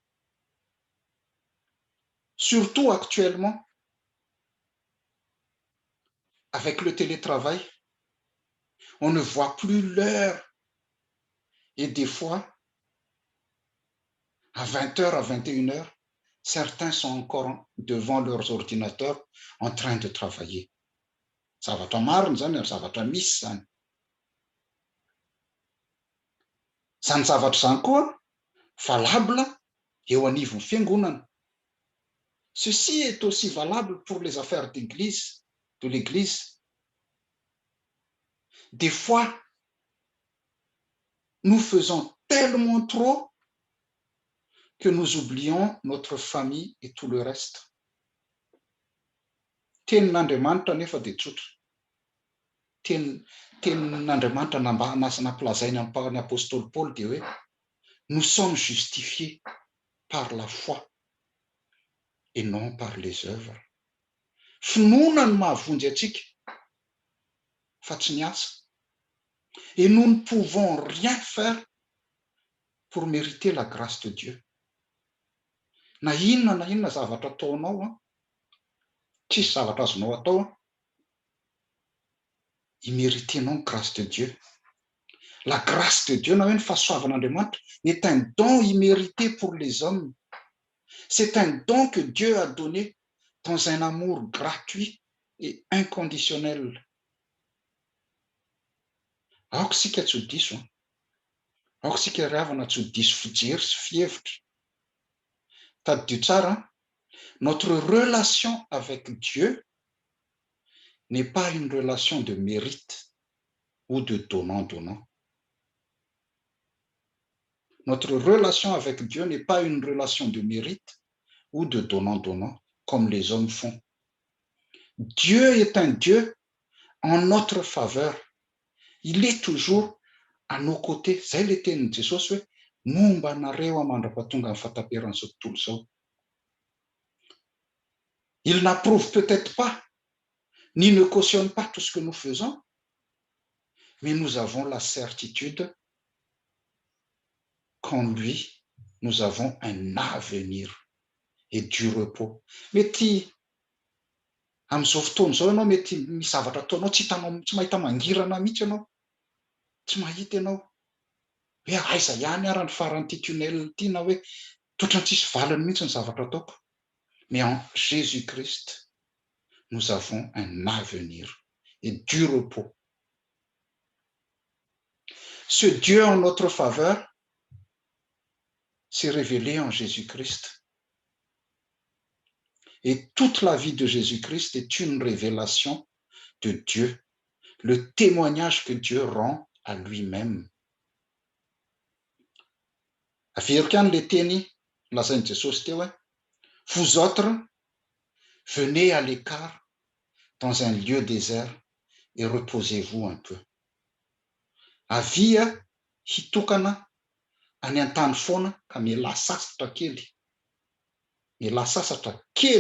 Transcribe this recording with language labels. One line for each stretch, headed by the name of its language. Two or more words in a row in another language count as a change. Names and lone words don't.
French: Surtout actuellement, avec le télétravail, on ne voit plus l'heure. Et des fois, à 20h, à 21h, certains sont encore devant leurs ordinateurs en train de travailler.
Malagasy: Zavatra marina zany, zavatra misy zany. Zany zavatra zany koa valable eo anivon'ny fiangonana.
French: Ceci est aussi valable pour les affaires d'église, de l'église. Des fois, nous faisons tellement trop que nous oublions notre famille et tout le reste.
Malagasy: Tenin'Andriamanitra nefa dia tsotra. Tenin'Andriamanitra namplazainy amin'ny apôstôly Paul dia hoe
French: nous sommes justifiés par la foi et non par les œuvres.
Malagasy: Finoana no mahavonjy atsika fa tsy ny asa.
French: Et nous ne pouvons rien faire pour mériter la grâce de Dieu.
Malagasy: Na inona zavatra ataonao, tsisy zavatra azonao atao, imméritenao
French: grâce de Dieu. La grâce de Dieu,
Malagasy: na hoe ny fahasoavan'Andriamanitra,
French: est un don immérité pour les hommes. C'est un don que Dieu a donné dans un amour gratuit et inconditionnel.
Malagasy: Aoka sika tsy ho diso, aoka sika ravana tsy ho diso fijery sy fihevitra. Tadidio tsara,
French: notre relation avec Dieu n'est pas une relation de mérite ou de donnant-donnant. Notre relation avec Dieu n'est pas une relation de mérite ou de donnant-donnant, comme les hommes font. Dieu est un Dieu en notre faveur. Il est toujours à nos côtés.
Malagasy: Zay le tenin'i Jesosy hoe momba anareo amandrapatonga amin'ny fataperan'izao tontolo izao.
French: Il n'approuve peut-être pas, ni ne cautionne pas tout ce que nous faisons, mais nous avons la certitude qu'en lui, nous avons un avenir et du repos.
Malagasy: Mety amin'izao fotoana izao ianao mety misy zavatra ataonao tsy mahita mangirana mihitsy ianao, tsy mahita ianao hoe aiza ihany ary ny faran'ity tunnel ity, na hoe totra ny tsisy valiny mihitsy ny zavatra ataoko.
French: Mais en Jésus-Christ, nous avons un avenir et du repos. Ce Dieu en notre faveur s'est révélé en Jésus-Christ. Et toute la vie de Jésus-Christ est une révélation de Dieu, le témoignage que Dieu rend à lui-même.
Malagasy: Averkan le teny lazainy Jesosy teo,
French: vous autres, venez à l'écart dans un lieu désert et reposez-vous un peu.
Malagasy: Avia hitokana any an-tany foana ka miala sasatra kely. Miala sasatra kely.